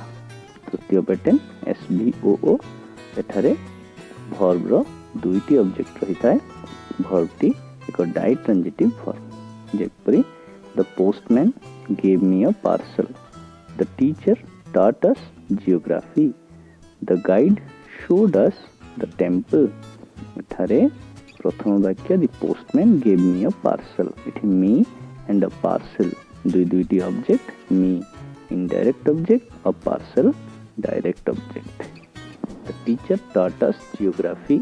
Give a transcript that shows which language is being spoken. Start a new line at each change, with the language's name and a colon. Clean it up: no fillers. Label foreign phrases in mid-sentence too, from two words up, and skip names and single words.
Odia: ତୃତୀୟ ପ୍ୟାଟର୍ନ SVOO। ଏଠାରେ ଭର୍ବର ଦୁଇଟି ଅବଜେକ୍ଟ ରହିଥାଏ। ଭର୍ବଟି ଏକ ଡାଇଟ୍ରାଞ୍ଜିଟିଭ ଭର୍ବ। ଯେପରି
English: The postman gave me a parcel, the teacher taught us geography, the guide showed us the temple।
Odia: ଏଠାରେ ପ୍ରଥମ ବାକ୍ୟ
English: The postman gave me a parcel.
Odia: ଏଠି
English: me and a parcel
Odia: ଦୁଇଟି ଅବଜେକ୍ଟ।
English: me indirect object, a parcel direct object. The teacher taught us geography.